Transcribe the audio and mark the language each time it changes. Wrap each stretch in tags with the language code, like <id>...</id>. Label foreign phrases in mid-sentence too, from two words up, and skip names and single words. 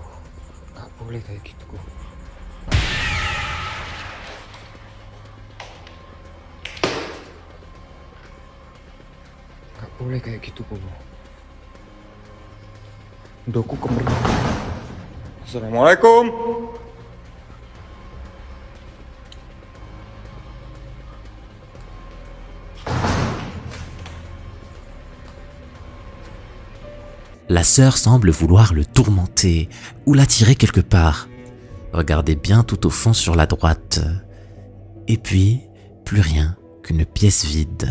<id>Gak boleh kayak gitu kok. Gak boleh kayak gitu kok. Doku kemana? Assalamualaikum.</id> <fr>La sœur semble vouloir le tourmenter ou l'attirer quelque part. Regardez bien tout au fond sur la droite. Et puis, plus rien qu'une pièce vide.</fr>